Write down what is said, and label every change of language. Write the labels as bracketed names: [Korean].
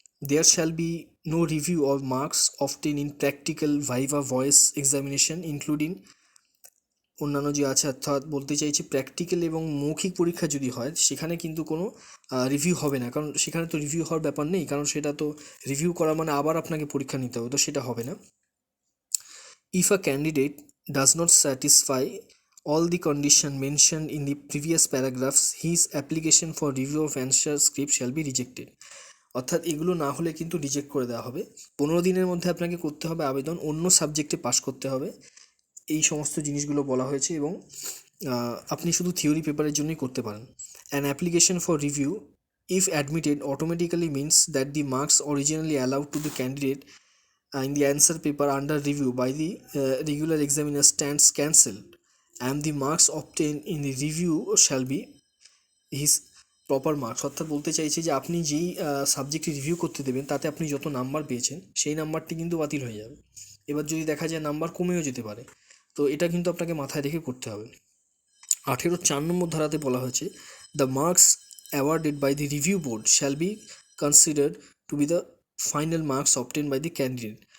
[English] There shall be no review of marks obtained in practical viva voice examination including [Bangla] অন্যান্য যে আছে, অর্থাৎ বলতে চাইছি প্র্যাকটিক্যাল এবং মৌখিক পরীক্ষা যদি হয়, সেখানে কিন্তু কোনো রিভিউ হবে না, কারণ সেখানে তো রিভিউ হওয়ার ব্যাপার নেই, কারণ সেটা তো রিভিউ করা মানে আবার আপনাকে পরীক্ষা নিতে হবে, তো সেটা হবে না। [English] If a candidate does not satisfy all the condition mentioned in the previous paragraphs, his application for review of answer script shall be rejected. [Bangla] অর্থাৎ এগুলো না হলে কিন্তু রিজেক্ট করে দেওয়া হবে। 15 দিনের মধ্যে আপনাকে করতে হবে আবেদন, অন্য সাবজেক্টে পাস করতে হবে, এই সমস্ত জিনিসগুলো বলা হয়েছে। এবং আপনি শুধু থিওরি পেপারের জন্যই করতে পারেন। [English] An application for review if admitted automatically means that the marks originally allowed to the candidate in the answer paper under review by the regular examiner stands cancelled, and the marks obtained in the review shall be his proper marks. [Bangla] অর্থাৎ বলতে চাইছি যে আপনি যেই সাবজেক্টে review করতে দেবেন, তাতে আপনি যত নাম্বার পেয়েছেন সেই নাম্বারটি কিন্তু বাতিল হয়ে যাবে। এবার যদি দেখা যায় নাম্বার কমেও যেতে পারে, তো এটা কিন্তু আপনাকে মাথায় রেখে করতে হবে। 18(4) নম্বর ধারাতে বলা হয়েছে [English] The marks awarded by the review board shall be considered to be the final marks obtain by the candidate.